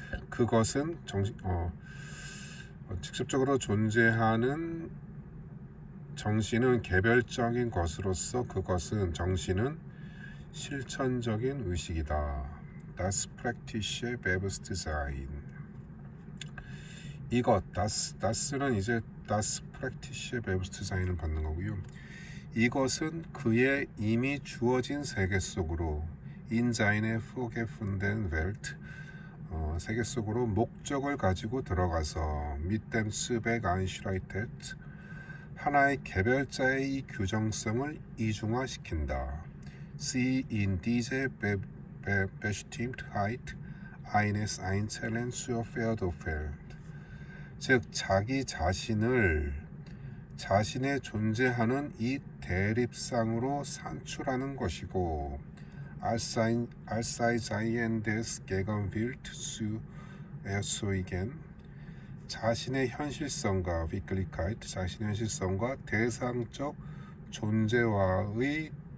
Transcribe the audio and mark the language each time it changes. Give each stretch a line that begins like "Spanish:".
Korean: 그것은 직접적으로 존재하는 정신은 개별적인 것으로서 그것은 정신은 실천적인 의식이다.
German: Das praktische Bewusstsein.
Korean: 이것, das는 이제
German: das praktische Bewusstsein
Korean: 을 받는 거고요. 이것은 그의 이미 주어진 세계 속으로
German: in seine vorgefundene Welt
Korean: 세계 속으로 목적을 가지고 들어가서
German: mit dem Zweck einschreitet
Korean: 하나의 개별자의 이 규정성을 이중화시킨다.
German: Sie in diese Bestimmtheit eines Einzelnen zu verdoppeln.
Korean: 즉 자기 자신을 자신의 존재하는 이 대립상으로 산출하는 것이고
German: als sei seiendes Gegenbild zu erzeugen
Korean: 자신의 현실성과 Wirklichkeit 자신의 현실성과 대상적 존재와의